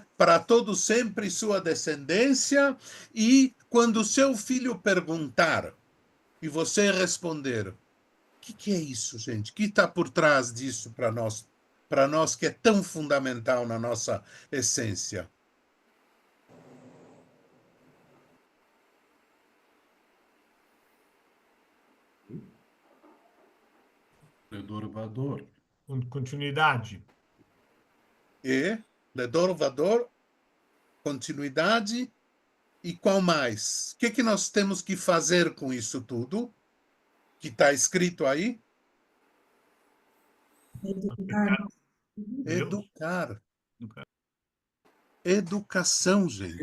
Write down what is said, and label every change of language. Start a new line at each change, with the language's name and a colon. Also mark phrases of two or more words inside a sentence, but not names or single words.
Portuguese: Para todo sempre sua descendência, e quando seu filho perguntar e você responder, o que é isso, gente? O que está por trás disso para nós que é tão fundamental na nossa essência?
Hebrew: לדור ודור.
Portuguese: Continuidade.
Hebrew: E לדור ודור,
Portuguese: continuidade, e qual mais? O que nós temos que fazer com isso tudo que está escrito aí? Educar. Educação, gente.